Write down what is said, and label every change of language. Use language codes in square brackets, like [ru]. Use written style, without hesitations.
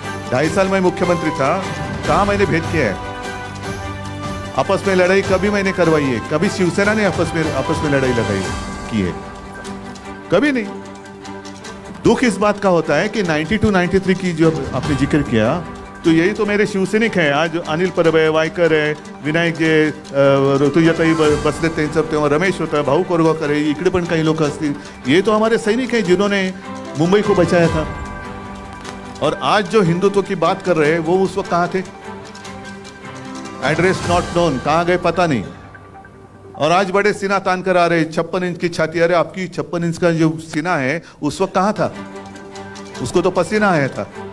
[hi] 2.5 साल मैं मुख्यमंत्री था, कहाँ मैंने भेद किया है? आपस में लड़ाई कभी मैंने करवाई है? कभी शिवसेना ने आपस में लड़ाई लगाई की है? कभी नहीं। दुख इस बात का होता है कि 92-93 की जो आपने जिक्र किया, तो यही तो मेरे शिवसैनिक हैं। आज अनिल परब है, वायकर है, [mr] विनायक जे, ऋतुजाताई बसले त्यांचं तेव्हा रमेश होता, भाऊ कोरगावकर है, इकडे पण काही लोक असतील। [hi] ये तो हमारे सैनिक हैं जिन्होंने मुंबई को बचाया था। और आज जो हिंदुत्व की बात कर रहे हैं वो उस वक्त कहाँ थे? [en] address not known, [hi] कहाँ गए पता नहीं। और आज बड़े सीना तान कर आ रहे, 56 इंच की छाती। अरे आपकी 56 इंच का जो सीना है उस वक्त कहाँ था? उसको तो पसीना आया था।